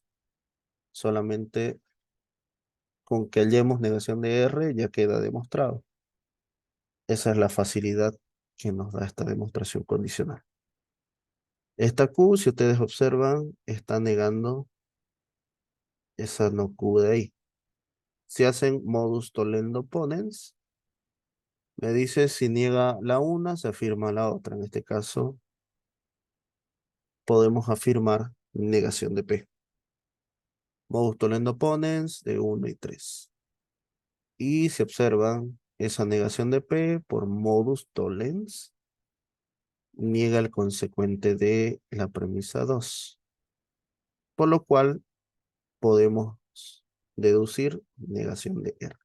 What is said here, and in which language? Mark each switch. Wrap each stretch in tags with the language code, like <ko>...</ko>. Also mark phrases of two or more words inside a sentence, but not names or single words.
<es>Solamente con que hallemos negación de R ya queda demostrado. Esa es la facilidad que nos da esta demostración condicional. Esta Q, si ustedes observan, está negando esa no Q de ahí. Si hacen</es> <la>modus tollendo ponens,</la> <es>me dice si niega la una, se afirma la otra. En este caso, podemos afirmar negación de P.</es> <la>Modus tollendo ponens de 1 y 3.</la> <es>Y si observan, esa negación de P por</es> <la>modus tollens</la> <es>niega el consecuente de la premisa 2. Por lo cual podemos deducir negación de R.</es>